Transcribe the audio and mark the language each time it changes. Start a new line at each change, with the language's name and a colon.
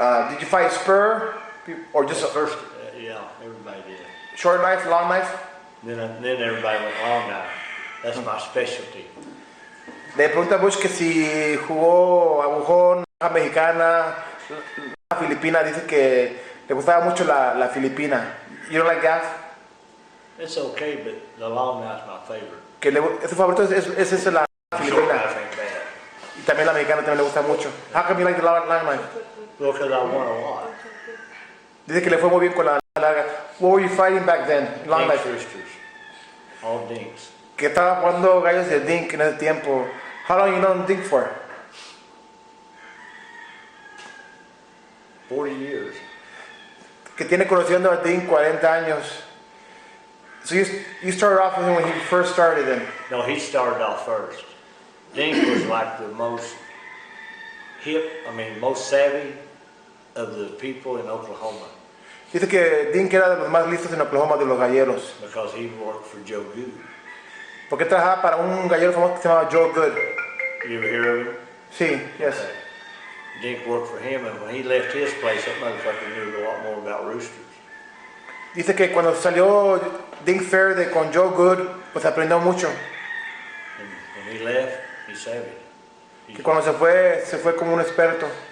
English: Did you fight spur or just First, yeah, everybody did. short knife, long knife? Then everybody went long knife. That's my specialty.
Spanish: Le pregunta a Butch que si jugó agujón, mexicana, filipina. Dice que le gustaba mucho la filipina.
English: You don't like that? It's okay, but the long knife's my favorite.
Spanish: Que su favorito es la
English: Short
Spanish: filipina.
English: knife ain't bad.
Spanish: Y también la mexicana también le gusta mucho.
English: How come you like the long knife? Well, because I won a lot.
Spanish: Dice que le fue muy bien con la larga.
English: What were you fighting back then? Long Dinks knife. roosters. All dinks.
Spanish: Que estaba jugando gallos de dink en ese tiempo.
English: How long you known dink for? 40 years.
Spanish: Que tiene conociendo a dink 40 años.
English: So you started off with him when he first started then. No, he started off first. Dink was like the most most savvy of the people in Oklahoma.
Spanish: Dice que Dink era de los más listos en Oklahoma de los galleros.
English: Because he worked for Joe Good.
Spanish: Porque trabajaba para un gallero famoso que se llamaba Joe Good.
English: You ever hear of him?
Spanish: Sí, yes.
English: Okay. Dink worked for him, and when he left his place, that motherfucker knew a lot more about roosters.
Spanish: Dice que cuando salió Dink Fair con Joe Good, pues aprendió mucho.
English: And when he left, he savvy.
Spanish: Que cuando se fue como un experto.